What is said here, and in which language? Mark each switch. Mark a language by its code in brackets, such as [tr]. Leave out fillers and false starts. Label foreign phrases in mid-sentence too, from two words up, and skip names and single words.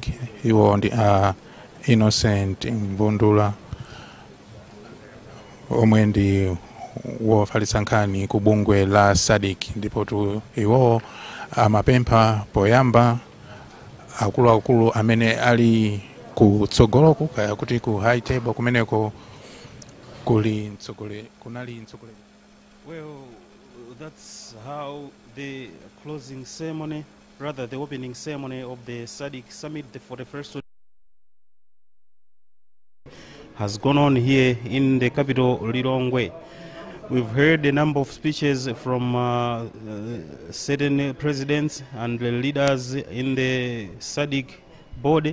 [ny] Iwo ndi Innocent Mbundula omwe ndi wofalitsa nkhani ku bungwe la SADC, ndipo iwo amapempha poyamba akuluakulu amene ali kutsogoloku kaya kuti ku [en] high table [ny] kumeneko kunali mtsogoleri. [en] Well, that's how the closing ceremony, rather the opening ceremony of the SADC summit, the 41st, has gone on here in the capital, Lilongwe. We've heard a number of speeches from certain presidents and leaders in the SADC board.